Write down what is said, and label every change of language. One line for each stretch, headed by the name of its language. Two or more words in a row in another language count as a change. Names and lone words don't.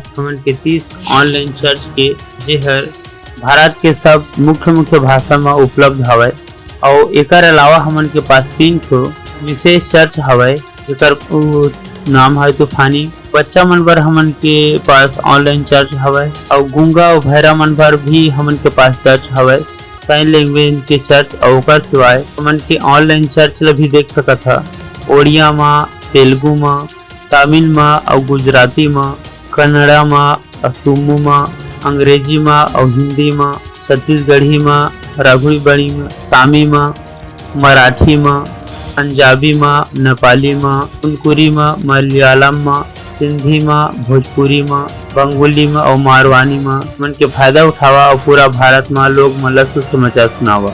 Chhattisgarhi: हमन के 30
English: online church
Chhattisgarhi: के जेहर भारत के सब मुख्य भाषा में उपलब्ध हवय और एकर अलावा हमन के पास 3 ठो विशेष चर्च हवय जेकर नाम है तूफानी। बच्चा मन बर हमन के पास
English: online church
Chhattisgarhi: हवय और गूंगा और बहरा मन बर भी हमन के पास चर्च हवय।
English: sign language
Chhattisgarhi: के चर्च और ओकर सिवाय हमन के
English: online church
Chhattisgarhi: ला भी देख सकत ह। ओडिया में, तेलुगु में, तमिल में और गुजराती में, कन्नड़ा में, तुमु में, अंग्रेजी में और हिंदी में, छत्तीसगढ़ी में, रघुबड़ी में, सामी में, मराठी में, पंजाबी में, नेपाली में, कुनकुरी में, मलयालम में, सिंधी में, भोजपुरी में, बंगाली में और मारवानी में मन के फायदा उठावा और पूरा भारत में लोग मन ला सुसमाचार सुनावा।